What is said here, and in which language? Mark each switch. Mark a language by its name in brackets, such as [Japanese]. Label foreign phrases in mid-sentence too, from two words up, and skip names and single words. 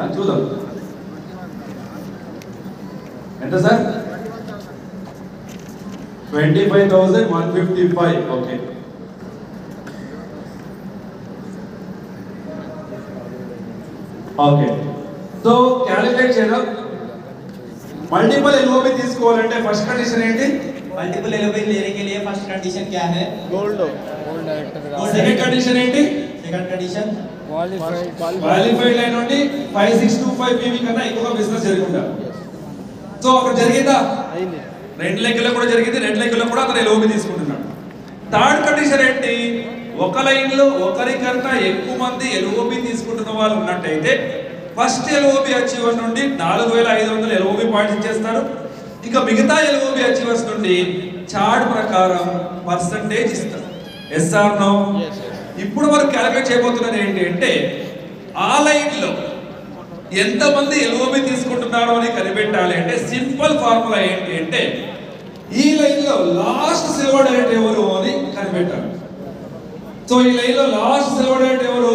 [Telugu] చూద్దాం ఎంత సార్? 25,155. ఓకే, సో క్యాలిక్యులేట్ చేయడం. [English] multiple LOB [Telugu] తీసుకోవాలంటే ఫస్ట్ కండిషన్ ఏంటి? [English] multiple LOB [Hindi] लेने के लिए [English] first condition [Hindi] क्या है? [English] Gold Director. second condition ఏంటి? second condition [Telugu] క్వాలిఫైడ్ లైన్ నుండి 5625 పీవీ కన్నా ఎక్కువగా బిజినెస్ జరుగుండా. సో అక్కడ జరిగిందా? అయింది. రెండు లెక్కల్లో కూడా జరిగింది, రెండు లెక్కల్లో కూడా అతను ఎల్ఓబి తీసుకుంటున్నాడు. [English] third condition [Telugu] ఏంటి? ఒక లైన్ లో ఒకరికన్నా ఎక్కువ మంది ఎల్ఓబి తీసుకుంటున్న వాళ్ళు ఉన్నట్టయితే [English] first LOB achiever [Telugu] నుండి 4500 [English] LOB points [Telugu] ఇచ్చేస్తారు. ఇంకా మిగతా [English] LOB achievers [Telugu] నుండి చార్ట్ ప్రకారం పర్సంటేజ్ ఇస్తారు. [English] yes or no? Yes, yes. [Telugu] ఇప్పుడు మనం క్యాలిక్యులేట్ చేయబోతున్నది ఏంటి అంటే ఆ లైన్ లో ఎంతమంది ఎల్ఓబి తీసుకుంటున్నారు అని కనిపెట్టాలి అంటే [English] simple formula [Telugu] ఏంటి అంటే ఈ లైన్ లో [English] last silver direct [Telugu] ఎవరు అని కనిపెట్టాలి. సో ఈ లైన్ లో [English] last silver direct [Telugu] ఎవరు?